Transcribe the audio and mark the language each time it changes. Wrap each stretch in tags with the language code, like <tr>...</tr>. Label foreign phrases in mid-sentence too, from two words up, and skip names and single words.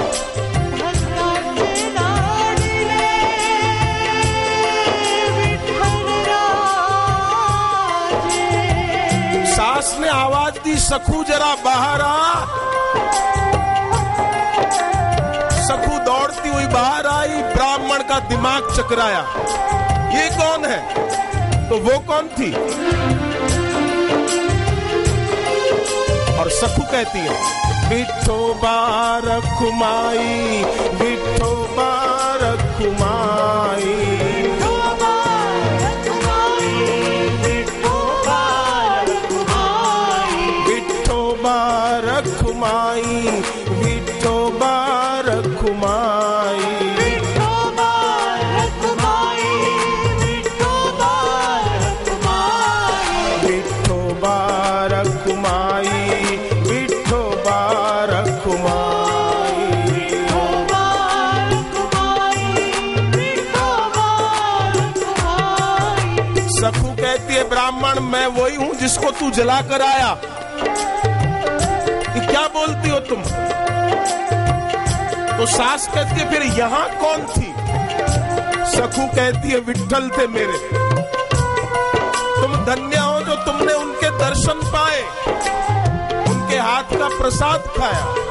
<hi>सास ने आवाज दी, सखू जरा बाहर आ। सखू दौड़ती हुई बाहर आई, ब्राह्मण का दिमाग चकराया, ये कौन है? तो वो कौन थी? और सखू कहती है विठोबा रखुमाई, विठोबा रखुमाई, रखुमाई, विठोबा रखुमाई, विठोबा रखुमाई, विठोबा रखुमाई, विठोबा रखुमाई, विठोबा रखुमाई, विठोबा रखुमाई, विठोबा रखुमाई। सखू कहती है ब्राह्मण मैं वही हूं जिसको तू जला कर आया। क्या बोलती हो तुम? तो सास कहती है फिर यहां कौन थी? सखू कहती है विठ्ठल थे मेरे, तुम धन्य हो जो तुमने उनके दर्शन पाए, उनके हाथ का प्रसाद खाया।</hi>